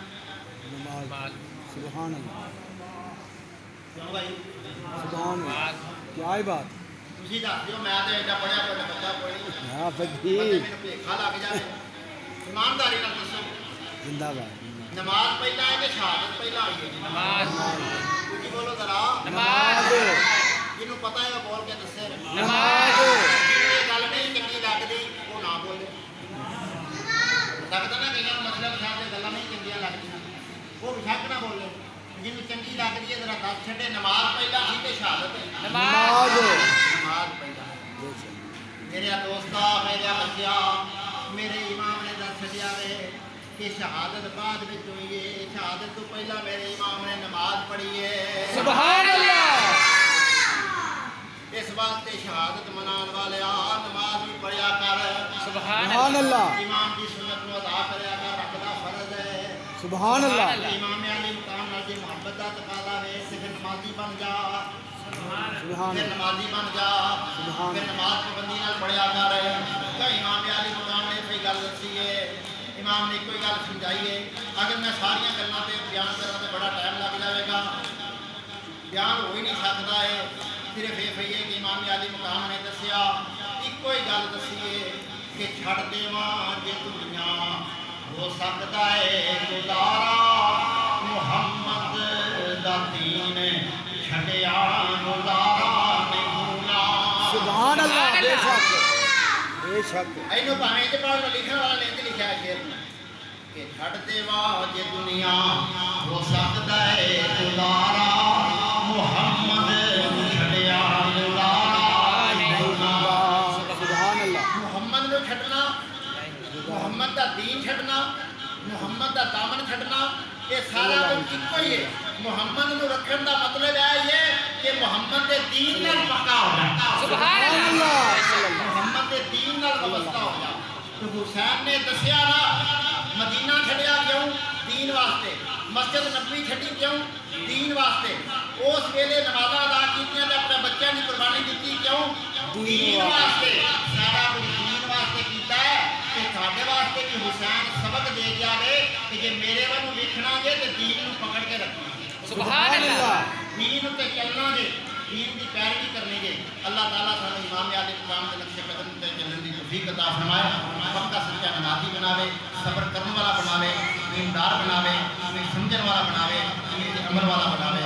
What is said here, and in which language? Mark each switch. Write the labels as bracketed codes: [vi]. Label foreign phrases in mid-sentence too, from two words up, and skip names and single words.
[ar] نماز سبحان اللہ [pa] کیوں بھائی [ar] سبحان اللہ [ur] کیا ہی بات [pa] تسی دس دیو میں تے ایڈا پڑھیا کوئی بچہ کوئی نہیں ہاں بندے فقیر مینوں بھیکھا لگ جائے ایمانداری نال دسو [ur] زندہ باد [pa] نماز پہلا ہے کہ شہادت پہلا ہوئی ہے نماز جی بولو ذرا نماز جنوں پتہ ہے وہ بول کے دسے نماز یہ گل نہیں چنگی لگدی وہ نہ بولے لگتا نا کئی مطلب صاحب گلا نہیں چنگیاں لگدیاں وہ بشک نہ بولے جنوں چنگی لگدی ہے ذرا دس چھڈے نماز پہلا سی تے شہادت نماز نماز پہلا [ur] بے شک [pa] میرے دوستا میرے بچیا میرے امام نے دس چھڈیا وے کہ شہادت بعد وچ ہوئی ہے شہادت تو پہلا میرے امام نے نماز پڑھی ہے [ar] سبحان اللہ [pa] اس واسطے شہادت منان والے نماز بھی پڑھیا کر [ar] سبحان سبحان اللہ [ur] امام کی سنت کو ادا کریا کر رکھنا فرض ہے [ar] سبحان اللہ [pa] امام علی مقام نال جے محبت دا تقاضا ہے تے پھر نمازی بن جا [ar] سبحان [pa] پھر [ar] اللہ [pa] نمازی بن جا [ar] سبحان [pa] پھر نماز پابندی نال پڑھیا کر کہ امام علی مقام نے کوئی گل دسی ہے امام نے کوئی گل سمجھائی ہے اگر میں ساری گلاں تے بیان کراں تے بڑا ٹائم لگ جائے گا بیان ہو ہی نہیں سکتا ہے صرف یہ ہے کہ امام علی مقام نے دسیا ایک ہی گل دسی ہے کہ چھڑ دیواں جے دنیا ہو سکتا ہے گزارا محمد دا دین چھڈیا گزارا نہیں ہونا [ar] سبحان اللہ [ur] بے شک بے شک [pa] اینو بھاویں تے پڑھ لکھن والا نے تے لکھیا ہے شعر کہ چھڑ دیواں جے دنیا ہو سکتا ہے گزارا محمد چھڈیا گزارا نہیں ہونا [ar] سبحان اللہ [pa] محمد نو چھڈنا محمد دا دین چھڈنا محمد دا دامن چھڈنا یہ سارا کچھ ایک ہی ہے محمد نو رکھن دا مطلب ہے کہ محمد دے دین نال پکا ہو جائے [ar] سبحان سبحان اللہ اللہ [pa] محمد دے دین نال وابستہ ہو جائے تو حسین نے دسیا نا مدینہ چھڈیا کیوں؟ دین واسطے. مسجد نبوی چھڈی کیوں؟ دین واسطے. اس ویلے نمازاں ادا کیتیاں تے اپنے بچیاں دی قربانی دتی کیوں؟ دین واسطے. سارا کچھ دین واسطے کیتا ہے تے ساڈے واسطے بھی حسین سبق دے گیا ہے کہ جے میرے ول ویکھنا جے تے دین نوں پکڑ کے رکھنا. [ar] سبحان اللہ. [pa] دین تے چلنا جے, دین دی پیروی کرنی جے. اللہ تعالیٰ سانو امام عالی مقام دے نقش قدم تے چلن دی توفیق عطا فرمائے. پکا سچا نمازی بناوے, صبر کرن والا بناوے, دیندار بناوے, سمجھن والا بناوے, عمل والا